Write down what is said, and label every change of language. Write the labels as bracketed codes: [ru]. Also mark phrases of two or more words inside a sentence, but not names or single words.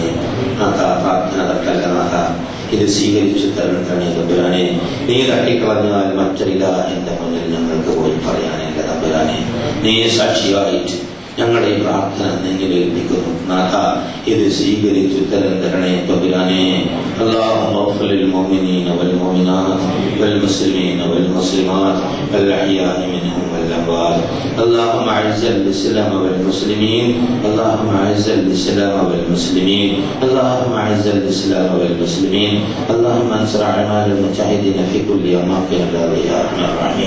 [ml] നാഥ, പ്രാർത്ഥന തട്ടല്ല നാഥ, ഇത് സ്വീകരിച്ചു തരണേ തമ്പുരാനെ. നീ തട്ടിക്കളഞ്ഞാൽ മറ്റൊരില്ല എന്റെ മുന്നിൽ ഞങ്ങൾക്ക് പോയി പറയാനില്ല തമ്പുരാനെ. നീ സാക്ഷിയായിട്ട് ഞങ്ങളുടെ ഈ പ്രാർത്ഥന നിന്നിൽ ഏൽപ്പിക്കുന്നു നാഥ, ഇത് സ്വീകരിച്ചു തരണേ തമ്പുരാനെ. [ar] اللهم اغفر للمؤمنين والمؤمنات والمسلمين والمسلمات الأحياء منهم والأموات. اللهم أعز الإسلام والمسلمين. اللهم أعز الإسلام والمسلمين. اللهم أعز الإسلام والمسلمين. اللهم انصر أعمال المجاهدين في كل أماكن الأرض يا أرحم الراحمين.